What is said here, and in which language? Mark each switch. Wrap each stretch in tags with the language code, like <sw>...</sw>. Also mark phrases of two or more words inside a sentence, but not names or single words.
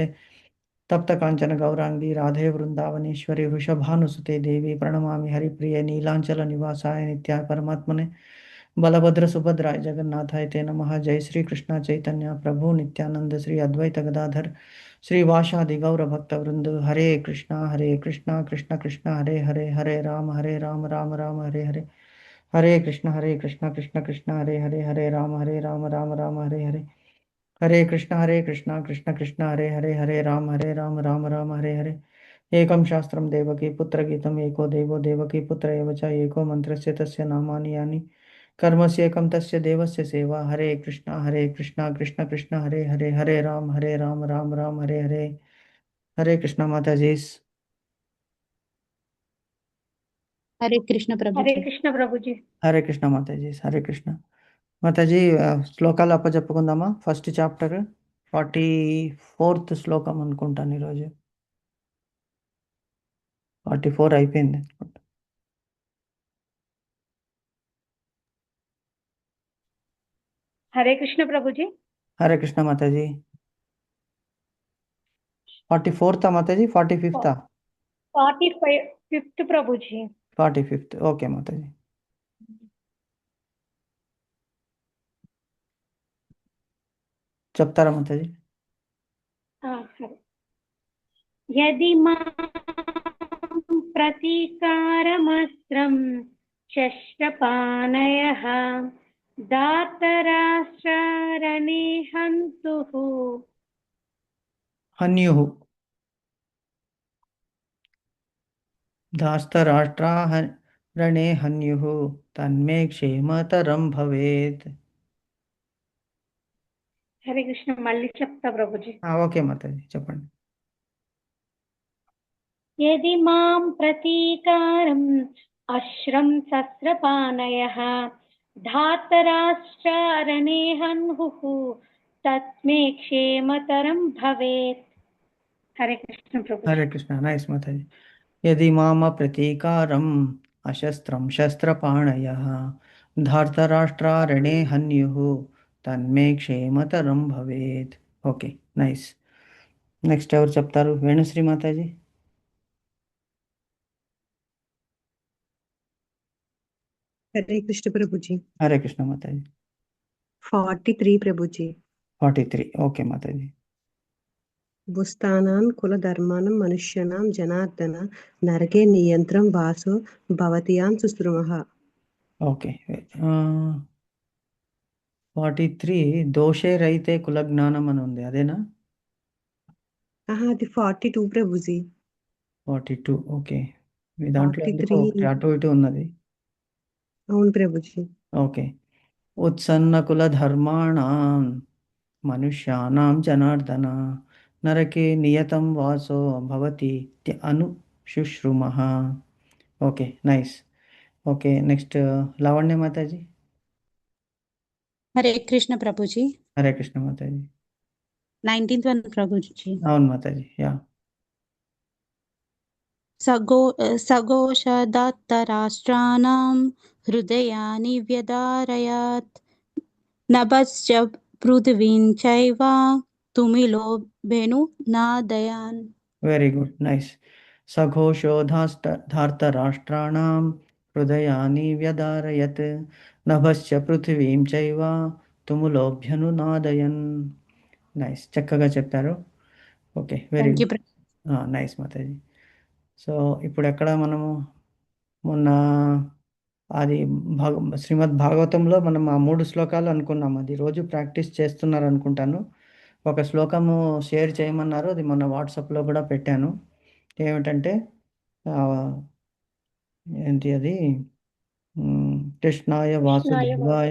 <sa>तप्त कांचन गौरांगी राधे वृंदावनेश्वरी वृषभानुसुते देवी प्रणमामि हरिप्रिय नीलांचल निवासाय नित्याय परमात्मने बलभद्र सुभद्राय जगन्नाथाय ते नमः. जय श्री कृष्ण चैतन्य प्रभु नित्यानंद श्री अद्वैत गदाधर श्रीवासादि गौर भक्त वृंद. हरे कृष्णा कृष्ण कृष्ण हरे हरे हरे राम राम राम हरे हरे. हरे कृष्णा कृष्ण कृष्ण हरे हरे हरे राम राम राम हरे हरे. हरे कृष्णा कृष्ण कृष्ण हरे हरे हरे राम राम राम हरे हरे. एकं शास्त्रं देवकी पुत्रगीतम् एको देवो देवकी पुत्र एव च एको मन्त्रस्य तस्य नामानि यानि कर्मस्येकं तस्य देवस्य सेवा. हरे कृष्णा कृष्ण कृष्ण हरे हरे हरे राम राम राम हरे हरे. हरे कृष्णा माता जी. हरे कृष्ण प्रभु हरे जी. कृष्ण प्रभु जी. हरे कृष्ण माता जी. हरे कृष्ण माता जी.</sa> <te>శ్లోకాలు అప్పచెప్పుకుందామా?</te> <en>first chapter</en> <te>44th శ్లోకం అనుకుంటాను ఈరోజు. 44 అయిపోయింది.</te> <sa>हरे कृष्ण प्रभु जी. हरे कृष्ण माता जी. 44th माता जी 45th 45th प्रभु जी.</sa> <te>45th ఓకే మాతా जी. చెప్తారా మాతా जी?</te> <sa>यदि मां प्रतीकारमस्त्रं शस्त्रपाणयः दातराष्ट्रारणे हन्तुः हन्युः धास्तराष्ट्रा रणे हन्युः तन्मे क्षेमतरं भवेत्. हरे कृष्ण</sa> <te>मल्ली చెప్తా ప్రభుజీ. ఓకే మాతా जी చెప్పండి.</te> <sa>यदि मां प्रतीकारम् अश्रं शस्त्रपाणयः धातराष्ट्रारणे हन्हुः तस्मै क्षेमतरं भवेत्. हरे कृष्ण प्रभु. हरे कृष्ण नाइस माता जी. यदि माम प्रतीकारम् अशस्त्रं शस्त्रपाणयः धार्तराष्ट्रारणे हन्युः तन्मे क्षेमतरं भवेत्.</sa> <en>okay nice.</en> <te>నెక్స్ట్ ఎవరు చెప్తారు? వేణుశ్రీ మాతాజీ.</te> <sa>हरे कृष्ण प्रभु जी. हरे कृष्ण माताजी. 43 प्रभु जी.</sa> <te>43 ఓకే మాతాజీ.</te> <sa>भुस्तानां कुलधर्मानं मनुष्याणां जनार्दन नरके नियन्त्रं वासो भवत्यां सुश्रुमः.</sa> <te>ఓకే 43 దోషే రైతే కులజ్ఞానం అని ఉంది, అదేనా? అది 42 प्रभु जी. 42 ఓకే. మీ దాంట్లో ఎందుకో 43 ఒకటి అటు ఇటు ఉన్నది. అవును ప్రభు जी. ఓకే.</te> <sa>ఉత్సన్న కులధర్మాణం మనుష్యానాం జనార్దన నరకే నియతం వాసో భవతి అను శుశ్రుమః.</sa> <en>okay nice. okay next</en> <te>లావణ్య మాతాజీ.</te> <sa>हरे कृष्ण प्रभु जी. హరే కృష్ణ మాతాజీ.</sa> <en>19th one</en> <sa>प्रभु जी.</sa> <te>అవును మాతాజీ. యా.</te> <sa>सघोषदत्तराष्ट्राणां हृदयानि व्यदारयत् नभश्च पृथिवीं चैव तुमिलो भेनुनादयन्.</sa> <en>very good nice.</en> <sa>సఘోషోధార్తరాష్ట్రాణం హృదయాని వ్యదారయత్ నభశ్చ పృథివీం చైవ తుములోభ్యనునాదయన్.</sa> <te>నైస్, చక్కగా చెప్పారు.</te> <en>okay very Thank you. good. nice మాతాజీ.</en> <te>సో ఇప్పుడు ఎక్కడ మనము మొన్న అది శ్రీమద్ భాగవతంలో మనం ఆ 3 శ్లోకాలు అనుకున్నాం. అది రోజు ప్రాక్టీస్ చేస్తున్నారు అనుకుంటాను. ఒక శ్లోకము షేర్ చేయమన్నారు. అది మొన్న వాట్సాప్లో కూడా పెట్టాను. ఏమిటంటే ఏంటి అది కృష్ణాయ వాసుదేవాయ.</te>